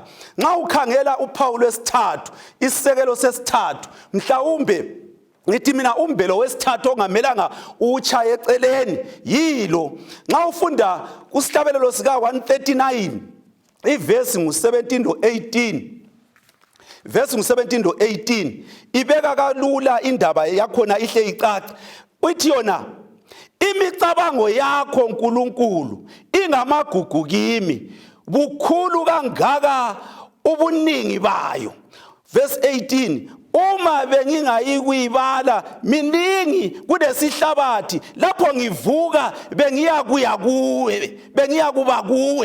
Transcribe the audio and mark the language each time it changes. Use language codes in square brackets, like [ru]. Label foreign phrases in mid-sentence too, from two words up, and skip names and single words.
[nd] Nxa ukhangela uPawulo wesithathu, isisekelo sesithathu, mhlawumbe ngithi mina umbelo wesithathu ongamelanga uchaye eceleni yilo. Nxa ufunda kusihlabelelo sika 139 ivesi ngu-17 no-18, verse ngu-17 no-18, ibeka kalula indaba yakhona ihle icace. Uthi yona, imicabango yakho Nkulunkulu ingamagugu kimi, bukhulu kangaka ubuningi bayo. Verse 18, uma bengingayikuyibala miningi kulesihlabathi, lapho ngivuka bengiya kuwe, bengiya kuba kuwe.